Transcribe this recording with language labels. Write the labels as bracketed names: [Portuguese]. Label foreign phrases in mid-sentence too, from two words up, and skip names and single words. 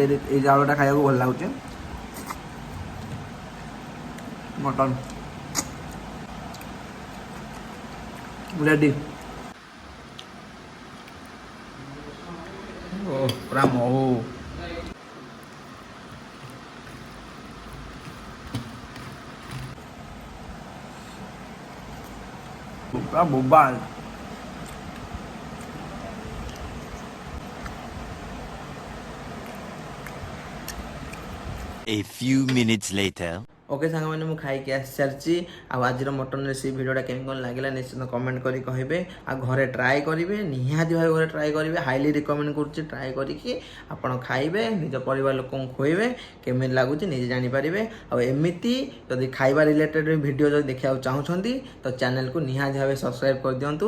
[Odia] ଏଇ ଚାଉଳଟା ଖାଇବାକୁ ଭଲ ଲାଗୁଛି। [English] mutton ready. [Odia] ଓ ପୁରା ମହୁ, ପୁରା ବୋବାଲ। [English] A few minutes later. [Odia] ଓକେ ସାଙ୍ଗମାନେ, ମୁଁ ଖାଇକି ଆସିସାରିଛି। ଆଉ ଆଜିର [English] mutton recipe [Odia] ଭିଡ଼ିଓଟା କେମିତି କ'ଣ ଲାଗିଲା ନିଶ୍ଚିତ କମେଣ୍ଟ କରି କହିବେ। ଆଉ ଘରେ ଟ୍ରାଏ କରିବେ, ନିହାତି ଭାବେ ଘରେ ଟ୍ରାଏ କରିବେ। [English] highly recommend [Odia] କରୁଛି, ଟ୍ରାଏ କରିକି ଆପଣ ଖାଇବେ, ନିଜ ପରିବାର ଲୋକଙ୍କୁ ଖୁଆଇବେ, କେମିତି ଲାଗୁଛି ନିଜେ ଜାଣିପାରିବେ। ଆଉ ଏମିତି ଯଦି ଖାଇବା [English] related video [Odia] ଯଦି ଦେଖିବାକୁ ଚାହୁଁଛନ୍ତି ତ ଚ୍ୟାନେଲକୁ ନିହାତି ଭାବେ ସବସ୍କ୍ରାଇବ୍ କରିଦିଅନ୍ତୁ।